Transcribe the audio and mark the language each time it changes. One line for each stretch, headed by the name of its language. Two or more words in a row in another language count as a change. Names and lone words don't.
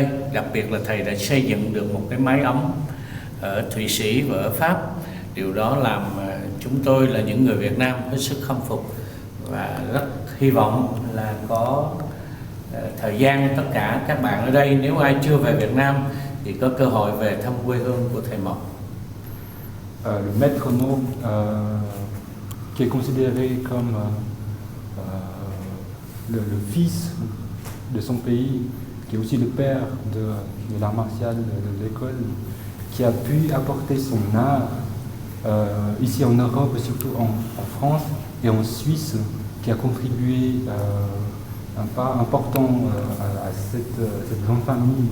Vietnamese: Đặc biệt là thầy đã xây dựng được một cái mái ấm ở Thụy Sĩ và ở Pháp. Điều đó làm chúng tôi là những người Việt Nam hết sức khâm phục và rất hy vọng là có thời gian tất cả các bạn ở đây, nếu ai chưa về Việt Nam thì có cơ hội về thăm quê hương của thầy Mộc.
French: Le maître mot qui est considéré comme le fils de son pays, qui est aussi le père de l'art martial de l'école, qui a pu apporter son art ici en Europe, surtout en France et en Suisse, qui a contribué un pas important à cette grande famille.